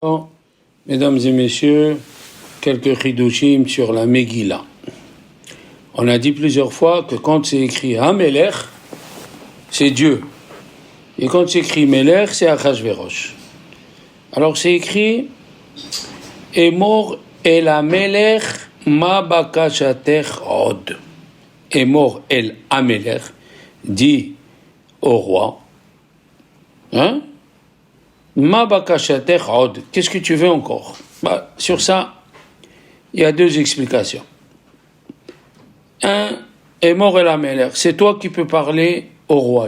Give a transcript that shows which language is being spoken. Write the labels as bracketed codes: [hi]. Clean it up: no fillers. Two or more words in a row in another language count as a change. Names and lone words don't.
[fr] Bon, mesdames et messieurs, quelques chidushim sur la Megillah. On a dit plusieurs fois que quand c'est écrit Hamelech, c'est Dieu. Et quand c'est écrit Melech, c'est Achashverosh. Alors c'est écrit [he] אמור אל המלך מה בקשתך עוד. אמור אל המלך, [fr] dit au roi. [he] Hein? מה בקשתך עוד. [fr] Qu'est-ce que tu veux encore? Sur ça, il y a deux explications. Un, [he] אמור אל המלך, [fr] c'est toi qui peux parler au roi.